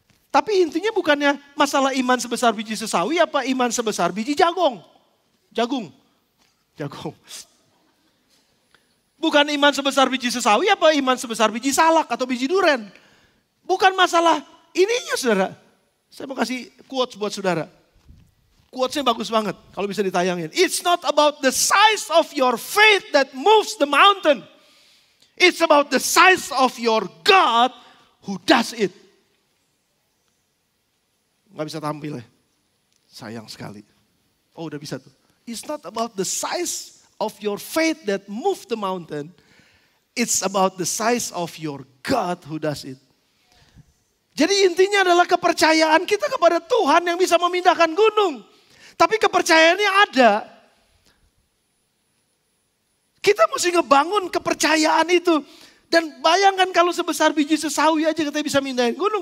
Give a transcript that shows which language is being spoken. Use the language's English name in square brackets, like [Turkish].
[Indonesian] Tapi intinya bukannya masalah iman sebesar biji sesawi, apa iman sebesar biji jagung. Jagung. Bukan iman sebesar biji sesawi, apa iman sebesar biji salak atau biji duren. Bukan masalah ininya saudara. Saya mau kasih quotes buat saudara. Quotesnya bagus banget kalau bisa ditayangin. [English] It's not about the size of your faith that moves the mountain. It's about the size of your God who does it. [Indonesian] Gak bisa tampil ya. Sayang sekali. Oh udah bisa tuh. [English] It's not about the size of your faith that move the mountain. It's about the size of your God who does it. [Indonesian] Jadi intinya adalah kepercayaan kita kepada Tuhan yang bisa memindahkan gunung. Tapi kepercayaannya ada. Kita mesti ngebangun kepercayaan itu. Dan bayangkan kalau sebesar biji sesawi aja kita bisa mindahin gunung.